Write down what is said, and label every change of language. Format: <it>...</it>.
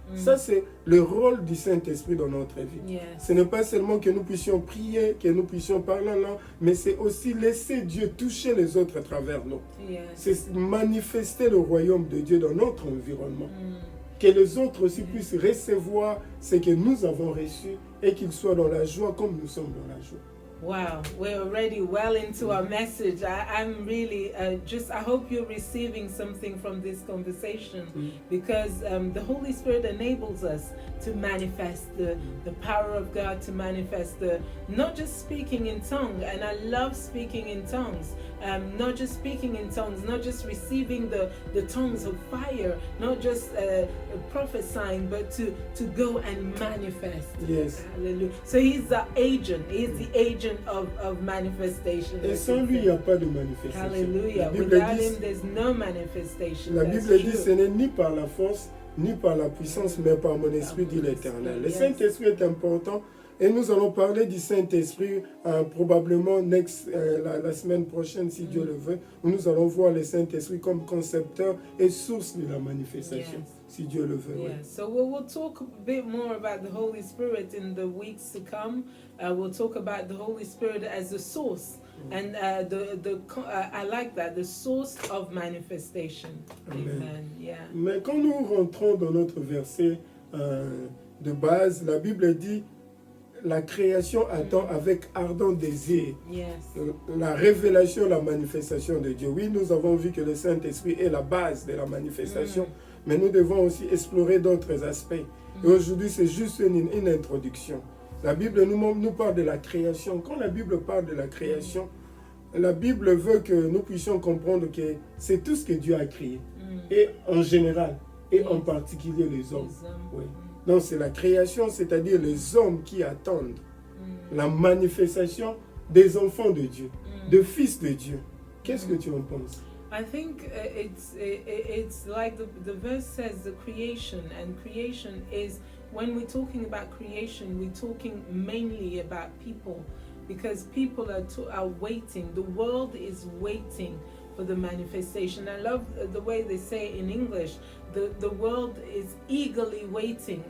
<fr>Ça, c'est le rôle du Saint-Esprit dans notre vie. Ce n'est pas seulement que nous puissions prier, que nous puissions parler en langue, mais c'est aussi laisser Dieu toucher les autres à travers nous. C'est manifester le royaume de Dieu dans notre environnement. Que les autres aussi puissent recevoir ce que nous avons reçu et qu'ils soient dans la joie comme nous sommes dans la joie.</fr> <en>Wow, we're already well into our message. I'm really I hope you're receiving something from this conversation, because the Holy Spirit enables us to manifest the power of God, to manifest not just speaking in tongues, and I love speaking in tongues, not just speaking in tongues, not just receiving the tongues of fire, not just prophesying, but to go and manifest. Yes. Hallelujah. So he's the agent. He's the agent of manifestation.</en> <fr>Et sans lui, il n'y a pas de manifestation. Hallelujah.</fr> <en>Without him, there's no manifestation.</en> <fr>La Bible dit, ce n'est ni par la force, ni par la puissance, mais par mon esprit, dit l'Éternel. Le Saint-Esprit est important. Et nous allons parler du Saint-Esprit probablement la semaine prochaine, si Dieu le veut, où nous allons voir le Saint-Esprit comme concepteur et source de la manifestation, si Dieu le veut.</fr> <en>So we'll talk a bit more about the Holy Spirit in the weeks to come. We'll talk about the Holy Spirit as the source. And I like that, the source of manifestation. Amen.</en> <fr>Mais quand nous rentrons dans notre verset de base, la Bible dit, la création attend avec ardent désir la révélation, la manifestation de Dieu. Oui, nous avons vu que le Saint-Esprit est la base de la manifestation, mais nous devons aussi explorer d'autres aspects. Et aujourd'hui, c'est juste une introduction. La Bible nous parle de la création. Quand la Bible parle de la création, la Bible veut que nous puissions comprendre que c'est tout ce que Dieu a créé. Et en général, et en particulier les hommes. Oui. Donc c'est la création, c'est-à-dire les hommes qui attendent la manifestation des enfants de Dieu, des fils de Dieu. Qu'est-ce que tu en penses?</fr> <en>I think it's like the verse says, the creation, and creation is, when we're talking about creation, we're talking mainly about people, because people are waiting. The world is waiting for the manifestation. I love the way they say in English, the world is eagerly waiting.</en>